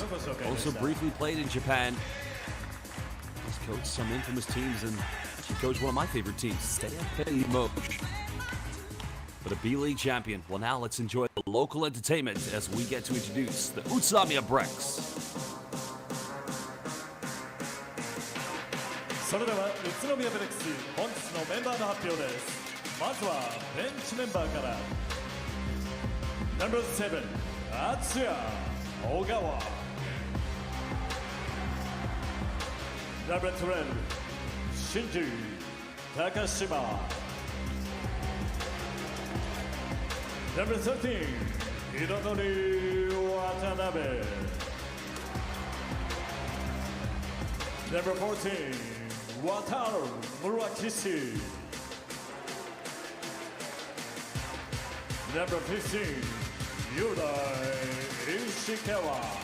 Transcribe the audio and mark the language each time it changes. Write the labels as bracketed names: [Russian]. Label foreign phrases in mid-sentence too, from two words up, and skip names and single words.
[English] Also briefly played in Japan. He's coached some infamous teams, and he coached one of my favorite teams, Stay Moj. But a B-League champion. Well, now let's enjoy the local entertainment as we get to introduce the UTSUNOMIYA BREX. [Japanese] それでは宇都宮ブレックス本日のメンバーの発表です。まずはベンチメンバーから No.7 敦也小川 No.12 真珠高島 No.13 彩り渡辺 No.14 Wataru Murakishi. No.15 Yudai Ishikawa.